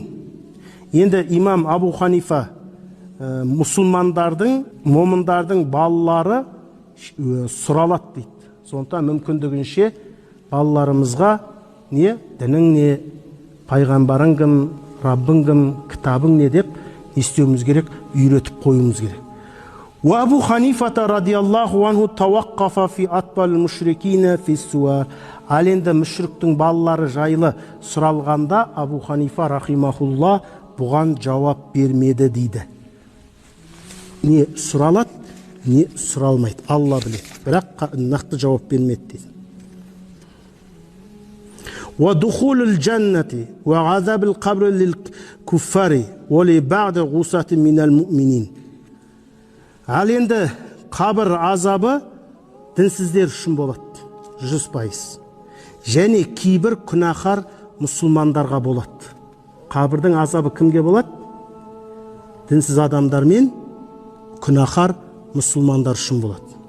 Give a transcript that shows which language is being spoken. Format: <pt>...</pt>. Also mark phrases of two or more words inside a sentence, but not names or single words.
<kk>Енді имам Абу Ханифа мұсылмандардың, момындардың балалары сұралады дейді. Сондықтан мүмкіндігінше балаларымызға не, дінің не, пайғамбарың кім, Раббың кім, кітабың не деп естеуіміз керек, үйретіп қойымыз керек.</kk> <ar>وأبو حنيفة رضي الله عنه توقف في أطفال المشركين في السؤال.</ar> <kk>Ал енді мүшриктің балалары жайлы сұралғанда Абу Ханифа рахимахулла бұған жауап бермеді дейді. Не сұралады, не сұралмайды, Алла біледі. Бірақ нақты жауап бермеді дейді.</kk> <ar>ودخول الجنة وعذاب القبر للكفار ولبعض غصة من المؤمنين.</ar> <kk>Ал енді қабір азабы дінсіздер үшін болады 100%. Және кейбір күнәһар мұсылмандарға болады. Қабірдің азабы кімге болады? Дінсіз адамдар мен күнәһар мұсылмандар үшін болады.</kk>